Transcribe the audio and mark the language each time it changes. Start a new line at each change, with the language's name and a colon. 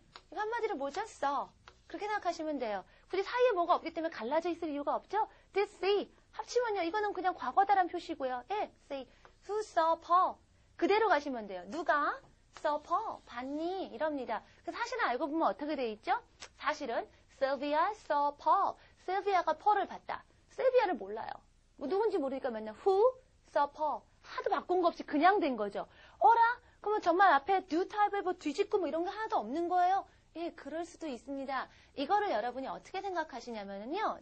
Korean: 이거 한마디로 뭐죠? saw. 그렇게 생각하시면 돼요. 굳이 사이에 뭐가 없기 때문에 갈라져 있을 이유가 없죠? did say. 합치면요. 이거는 그냥 과거다란 표시고요. say.
English: Who saw Paul?
Korean: 그대로 가시면 돼요. 누가 saw Paul? 봤니? 이럽니다. 사실은 알고 보면 어떻게 돼 있죠?
English: 사실은 Sylvia saw Paul.
Korean: Sylvia가 Paul을 봤다. Sylvia를 몰라요. 누군지 모르니까 맨날
English: who saw Paul.
Korean: 하도 바꾼 거 없이 그냥 된 거죠. 어라? 그러면 정말 앞에 do type에 뭐 뒤집고 뭐 이런 게 하나도 없는 거예요? 그럴 수도 있습니다. 이거를 여러분이 어떻게 생각하시냐면요.